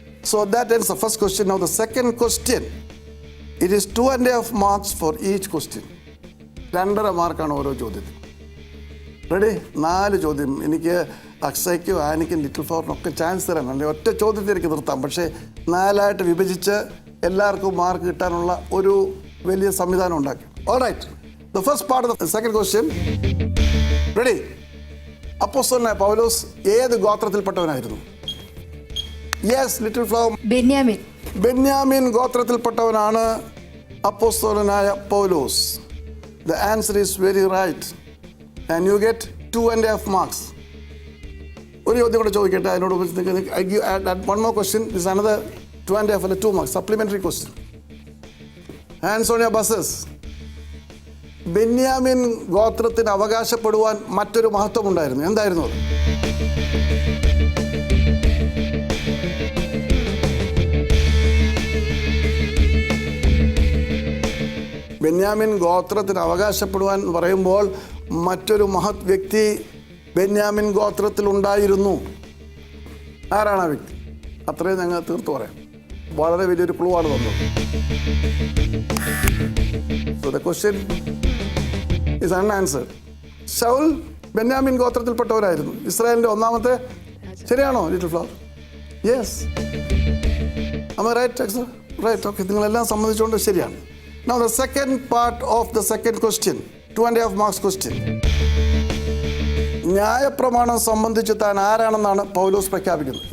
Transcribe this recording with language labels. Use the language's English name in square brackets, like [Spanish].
[English] So that ends the first question. Now the second question. It is 2.5 marks for each question. [Malayalam] 2.5 മാർക്കാണ് ഓരോ ചോദ്യത്തിൽ. Ready? 4 ചോദ്യം. എനിക്ക് അക്സയ്ക്കും ആനിക്കും little ഫ്ലവറിനൊക്കെ chance തരാൻ വേണ്ടി ഒറ്റ ചോദ്യത്തിൽ എനിക്ക് നിർത്താം. പക്ഷേ 4ആയിട്ട് വിഭജിച്ച് എല്ലാവർക്കും മാർക്ക് കിട്ടാനുള്ള ഒരു വലിയ സംവിധാനം ഉണ്ടാക്കി. [English] Alright, the first part of the second question. Ready? [Malayalam] അപ്പോസ്തലനായ പൗലോസ് ഏത് ഗോത്രത്തിൽപ്പെട്ടവനായിരുന്നു? [English] Yes little flower. [Malayalam] Benyamin. Benyamin ഗോത്രത്തിൽപ്പെട്ടവനാണ് അപ്പോസ്തലനായ പൗലോസ്. [English] The answer is very right and you get 2.5 marks. [Malayalam] ഒരു ചോദ്യം കൂടെ ചോദിക്കട്ടെ അതിനോട്. [English] I give one more question. This is another 2.5 അല്ല 2 marks supplementary question. Hands on your buses. [Malayalam] Benyamin ഗോത്രത്തിന് അവകാശപ്പെടുവാൻ മറ്റൊരു മഹത്വം ഉണ്ടായിരുന്നു. എന്തായിരുന്നു അത്? ബെന്യാമിൻ ഗോത്രത്തിന് അവകാശപ്പെടുവാൻ പറയുമ്പോൾ മറ്റൊരു മഹത് വ്യക്തി ബെന്യാമിൻ ഗോത്രത്തിൽ ഉണ്ടായിരുന്നു. ആരാണ് ആ വ്യക്തി? അത്രയും ഞങ്ങൾ തീർത്തു പറയാം. വളരെ വലിയൊരു ക്ലൂ ആണ് തന്നത്. [English] So the question is unanswered. [Malayalam] Saul Benyamin ഗോത്രത്തിൽപ്പെട്ടവരായിരുന്നു. ഇസ്രായേലിന്റെ ഒന്നാമത്തെ. ശരിയാണോ little flower? Yes. [English] am I right? Right. [Malayalam] Okay, നിങ്ങളെല്ലാം സമ്മതിച്ചുകൊണ്ട് ശരിയാണ്. [English] Now the second part of the second question, 2.5 marks question. [Malayalam] ന്യായപ്രമാണം സംബന്ധിച്ച് താൻ ആരാണെന്നാണ് പൗലോസ് പ്രഖ്യാപിക്കുന്നത്?